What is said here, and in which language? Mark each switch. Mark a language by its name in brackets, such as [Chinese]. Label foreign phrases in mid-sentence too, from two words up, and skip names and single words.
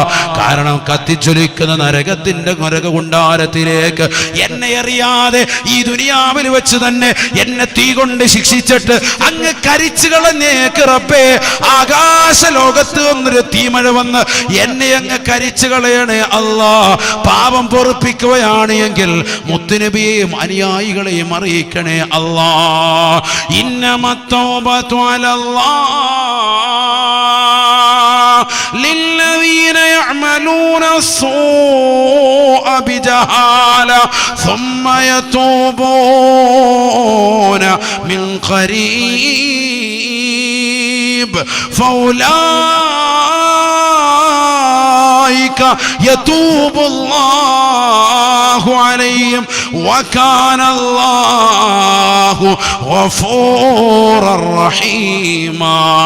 [Malayalam] കാരണം കത്തിച്ചൊലിക്കുന്ന നരകത്തിന്റെ നരകകുണ്ടാരത്തിലേക്ക് എന്നെ അറിയാതെ ഈ ദുനിയാവിൽ വെച്ച് തന്നെ എന്നെ തീ കൊണ്ട് ശിക്ഷിച്ചിട്ട് അങ്ങ് കരിച്ചു കളഞ്ഞേക്ക് റബ്ബേ, ആകാശ ലോകത്ത് ഒന്നൊരു തീമഴ വന്ന് എന്നെ അങ്ങ് കരിച്ചു കളയണേ അല്ലാഹ്. പാപം പൊറുപ്പിക്കുകയാണ് എങ്കിൽ മുത്തുനബിയെയും അനുയായികളെയും അറിയിക്കണേ അല്ലാഹ്. [Arabic] إنما التوبة على الله للذين يعملون السوء بجهالة ثم يتوبون من قريب فأولئك يتوب الله عليهم وكان الله غفورا رحيما.